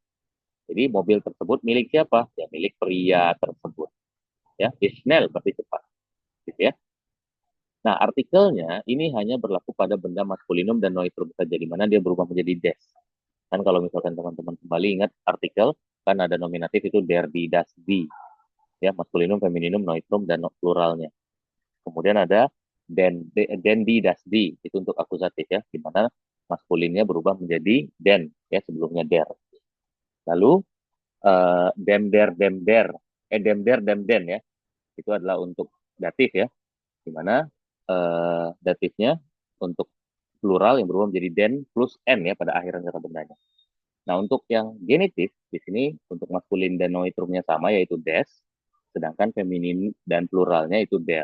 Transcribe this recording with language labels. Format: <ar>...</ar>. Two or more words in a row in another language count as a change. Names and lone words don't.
<id>Jadi mobil tersebut milik siapa? Ya milik pria tersebut. Ya, Schnell berarti cepat. Gitu ya. Nah, artikelnya ini hanya berlaku pada benda maskulinum dan noitrum saja, di mana dia berubah menjadi des. Kan kalau misalkan teman-teman kembali ingat artikel, kan ada nominatif itu</id> <de>der, die, das, die.</de> <id>Ya, maskulinum, femininum, noitrum, dan pluralnya.</id> <de>Kemudian ada den, die, das, die.</de> <id>Itu untuk akusatif ya, di mana maskulinnya berubah menjadi den, ya sebelumnya der.</id> <de>Lalu, dem, der, dem, den ya.</de> <id>Itu adalah untuk datif ya, di mana datifnya untuk plural yang berubah menjadi den plus n ya pada akhiran kata bendanya. Nah, untuk yang genitif di sini untuk maskulin dan noitrumnya sama yaitu des, sedangkan feminin dan pluralnya itu der.</id>